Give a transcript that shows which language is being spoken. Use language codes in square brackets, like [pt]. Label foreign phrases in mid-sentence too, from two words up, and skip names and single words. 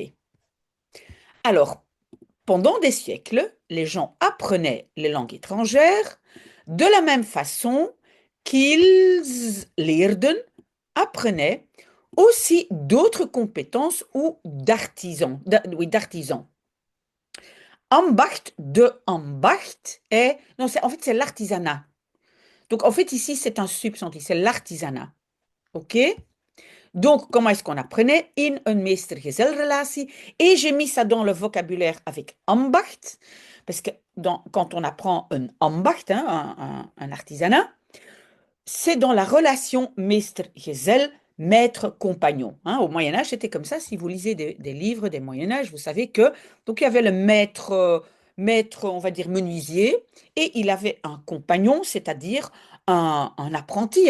[fr] Alors, pendant des siècles, les gens apprenaient les langues étrangères de la même façon qu'ils leerden, apprenaient aussi d'autres compétences ou d'artisans. Oui, d'artisans. [nl] Ambacht, de ambacht est... [fr] Non, en fait, c'est l'artisanat. Donc, en fait, ici, c'est un substantif, c'est l'artisanat. OK? Donc, comment est-ce qu'on apprenait? [nl] In een meester-gezel-relatie. [fr] Et j'ai mis ça dans le vocabulaire avec ambacht, parce que quand on apprend un ambacht, hein, un artisanat, c'est dans la relation meester-gezel, maître-compagnon. Hein. Au Moyen Âge, c'était comme ça. Si vous lisez des livres des Moyen Âge, vous savez que donc il y avait le maître, maître, on va dire menuisier, et il avait un compagnon, c'est-à-dire un apprenti.